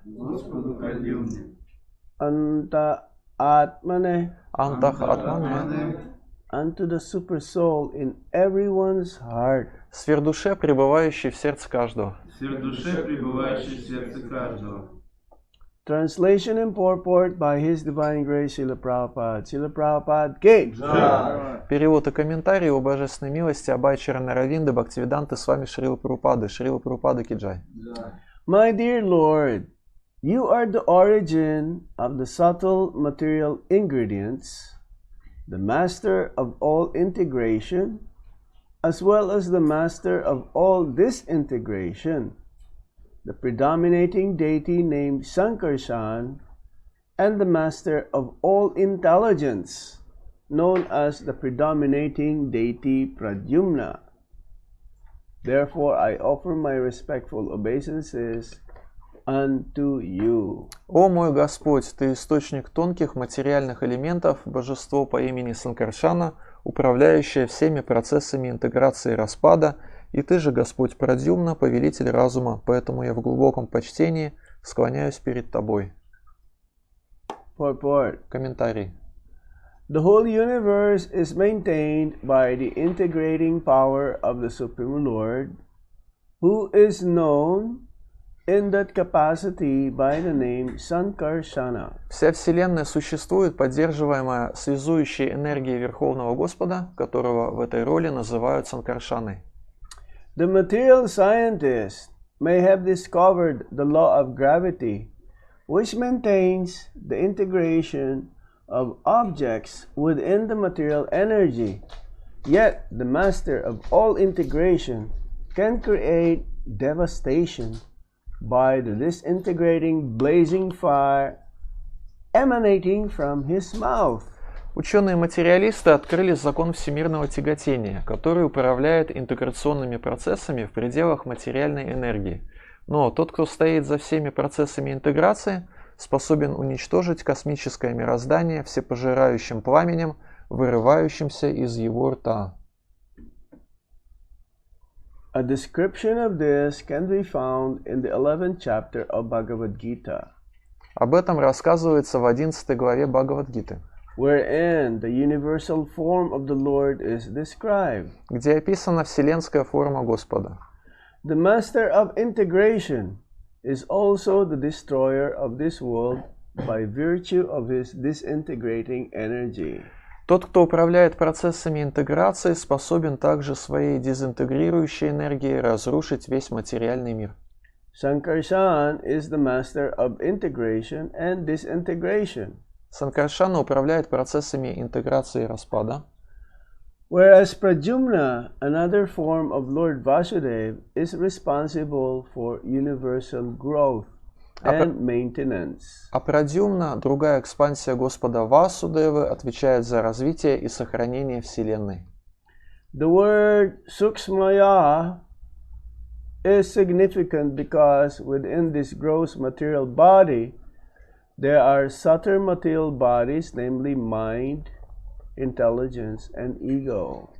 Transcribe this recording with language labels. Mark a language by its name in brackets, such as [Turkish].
[Russian] Господу Прадюмне. [Sanskrit] Anta Atmane Антах Атмане [English] unto the super soul in everyone's heart. [Russian] сверхдуше, пребывающий в сердце каждого. В душе, пребывающей в сердце каждого. [English] Translation and purport by His Divine Grace Srila Prabhupada. Srila Prabhupada Ki. [Russian] Перевод и комментарий о божественной милости Абай Чаранаравинды Бхактивиданты Свами Шрила Прабхупады Киджай. [English] My dear Lord, you are the origin of the subtle material ingredients, the master of all integration, as well as the master of all disintegration, the predominating deity named Sankarshan, and the master of all intelligence, known as the predominating deity Pradyumna. Therefore, I offer my respectful obeisances unto you. [Russian] О мой Господь, Ты источник тонких материальных элементов, божество по имени Санкаршана, управляющее всеми процессами интеграции и распада, и Ты же, Господь Прадьюмна, повелитель разума, поэтому я в глубоком почтении склоняюсь перед Тобой. [English] Purport. [Russian] Комментарий. [English] The whole universe is maintained by the integrating power of the Supreme Lord, who is known in that capacity by the name Sankarshana. [Russian] Вся Вселенная существует, поддерживаемая связующей энергией Верховного Господа, которого в этой роли называют Санкаршаной. [English] The material scientist may have discovered the law of gravity, which maintains the integration of objects within the material energy. Yet the master of all integration can create devastation by the disintegrating blazing fire emanating from his mouth. [Russian] Ученые-материалисты открыли закон всемирного тяготения, который управляет интеграционными процессами в пределах материальной энергии. Но тот, кто стоит за всеми процессами интеграции, способен уничтожить космическое мироздание всепожирающим пламенем, вырывающимся из его рта. [English] A description of this can be found in the 11th chapter of Bhagavad Gita, [Russian] Об этом рассказывается в 11 главе Бхагавад-гиты, [English] wherein the universal form of the Lord is described. [Russian] где описана вселенская форма Господа. [English] The master of integration is also the destroyer of this world by virtue of his disintegrating energy. [Russian] Тот, кто управляет процессами интеграции, способен также своей дезинтегрирующей энергией разрушить весь материальный мир. [English] Sankarshan is the master of integration and disintegration, [Russian] Санкаршана управляет процессами интеграции и распада, [English] whereas Pradyumna, another form of Lord Vasudeva, is responsible for universal growth and maintenance. [Russian] а Прадьюмна, другая экспансия Господа Васудевы, отвечает за развитие и сохранение Вселенной. [English] The word Sukshmaya is significant because within this gross material body, there are subtle material bodies, namely mind, intelligence, and ego.